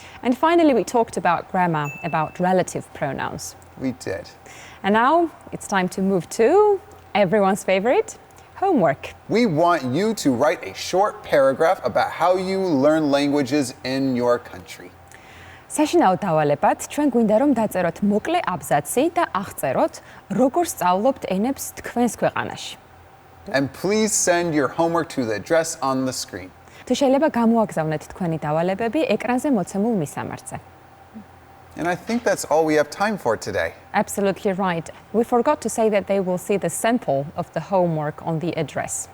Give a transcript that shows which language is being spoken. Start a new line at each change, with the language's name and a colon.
English: And finally, we talked about grammar, about relative pronouns. We did. And now it's time to move to everyone's favorite, homework. We want you to write a short paragraph about how you learn languages in your country.
Georgian: საშინაო დავალებად, ჩვენ გვინდა რომ დაწეროთ მოკლე აბზაცი და აღწეროთ, როგორ სწავლობთ ენებს თქვენს ქვეყანაში.
English: And please send your homework to the address on the screen.
Georgian: თუ შეიძლება გამოაგზავნეთ თქვენი დავალებები ეკრანზე მოცემულ მისამართზე.
English: And I think that's all we have time for today. Absolutely right. We forgot to say that they will see the sample of the homework on the address.